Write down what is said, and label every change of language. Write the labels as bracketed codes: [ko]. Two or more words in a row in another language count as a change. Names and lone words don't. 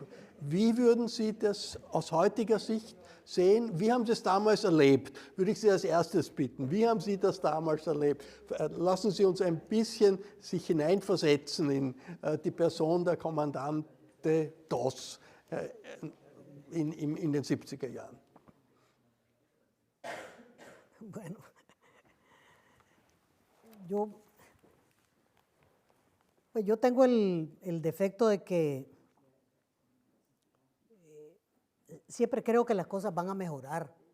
[de] Wie würden Sie das aus heutiger Sicht sehen? Wie haben Sie es damals erlebt? Würde ich Sie als erstes bitten. Wie haben Sie das damals erlebt? Lassen Sie uns ein bisschen sich hineinversetzen in die Person der Kommandante DOS in den 70er Jahren. [es] Bueno, yo tengo el defecto de que siempre creo que las cosas van a mejorar.